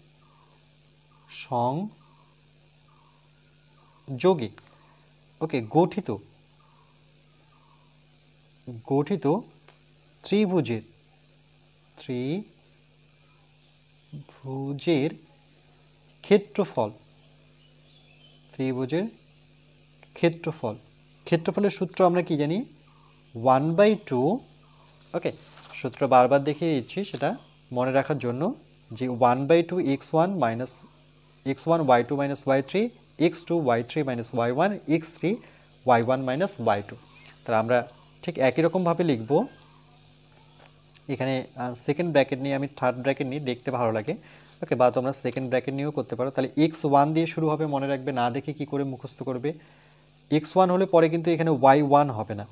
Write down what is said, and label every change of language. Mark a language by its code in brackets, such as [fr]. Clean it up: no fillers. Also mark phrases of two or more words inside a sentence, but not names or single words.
[bn] ওকে গঠিত ত্রিভুজের ক্ষেত্রফলের সূত্র আমরা কি জানি? 1/2। ওকে, সূত্র বারবার দেখিয়ে দিচ্ছি সেটা মনে রাখার জন্য, যে 1/2 x1 y2 y3 x2 y3 y1 x3 y1 y2। তাহলে আমরা ঠিক একই রকমভাবে লিখব। এখানে [en] second bracket [bn] নিয়ে আমি [en] third bracket [bn] নিয়ে দেখতে ভালো লাগে। ওকে, বা তোমরা [en] second bracket [bn] নিয়েও করতে পারো। তাহলে x1 দিয়ে শুরু হবে, মনে রাখবে, না দেখে কি করে মুখস্থ করবে? x1 হলে পরে কিন্তু এখানে y1 হবে না।